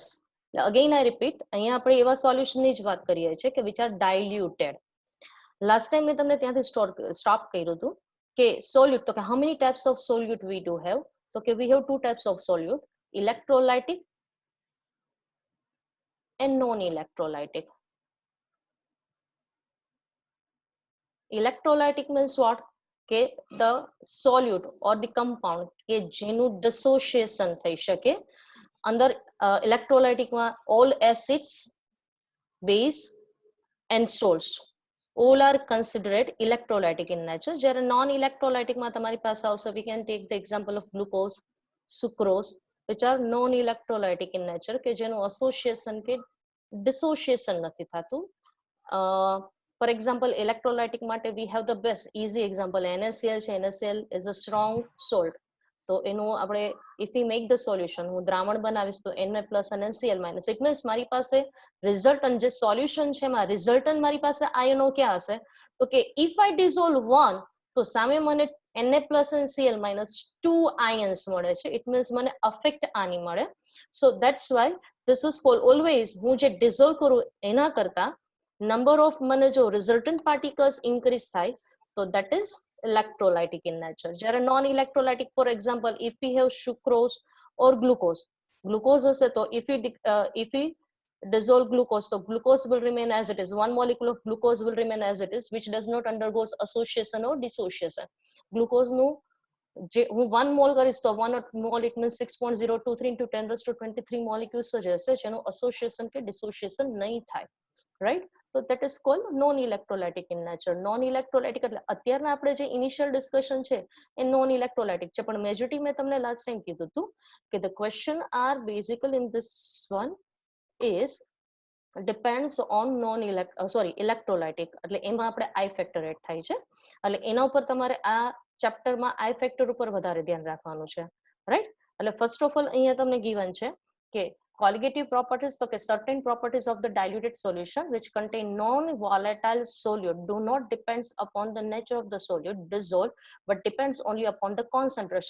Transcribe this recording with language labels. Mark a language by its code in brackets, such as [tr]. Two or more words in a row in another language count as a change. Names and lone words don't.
[en] Again I repeat, [gu] અહીંયા આપણે એવા solution ની જ વાત કરીએ છીએ કે [en] which are diluted. Last time [gu] મેં તમને ત્યાંથી stop કર્યું હતું કે solute, તો કે [en] how many types of solute we do have? [gu] તો કે [en] we have two types of solute, electrolytic and non-electrolytic. Electrolytic means what? કે the solute or the compound [gu] કે જેનું dissociation થઈ શકે અંદર [en] electrolytic માં all acids, base and salts all are considered electrolytic in nature. [gu] જ્યારે non-electrolytic માં તમારી પાસે આવશે, [en] we can take the example of glucose, sucrose, which are non-electrolytic in nature [gu] કે જેનું association કે dissociation નથી થતું. [en] For example, electrolytic માટે we have the best easy example, NaCl છે. NaCl is a strong salt. [gu] તો એનું આપણે [en] if we make the solution, [gu] હું દ્રાવણ બનાવીશ તો [en] Na plus [gu] અને [en] Cl minus, it means [gu] મારી પાસે resultant જે solution છે એમાં resultant મારી પાસે આયનો ક્યાં હશે? તો કે [en] if I dissolve one, [gu] તો સામે મને [en] Na plus and Cl minus [gu] 2 ions મળે છે. [en] It means [gu] મને effect આની મળે. [en] So that's why this is called always [gu] હું જે dissolve કરું એના કરતા [en] number of [gu] મને જો [en] resultant particles increase [gu] થાય તો [en] that is electrolytic in nature. જ્યારે non electrolytic, for example, if we have sucrose or glucose [gu] હશે તો [en] if we dissolve glucose, so glucose will remain as it is. One molecule of glucose will remain as it is, which does not undergoes association or dissociation. [gu] Glucose નું જે હું 1 mole કરીશ તો 1 mole [en] it means 6.023 into 10 raised to 23 molecules [gu] જ હશે જેનો association કે dissociation નહીં થાય, [en] right? So that is called non electrolytic in nature. [gu] Non electrolytic એટલે અત્યારના આપણે જે [en] initial discussion [gu] છે એ non electrolytic છે, પણ majority મેં તમને [en] last time [gu] કીધું હતું કે [en] the question are basically in this one is depends on electrolytic [gu] એટલે એમાં આપણે [en] I factor [gu] એડ થાય છે એટલે એના ઉપર તમારે આ ચેપ્ટરમાં [en] I factor [gu] ઉપર વધારે ધ્યાન રાખવાનું છે, રાઈટ? [en] એટલે first of all [gu] અહીંયા તમને given છે કે [en] colligative properties, so certain properties of the diluted solution which contain non-volatile solute do not depends upon the nature of the solute dissolved but depends only upon the concentration.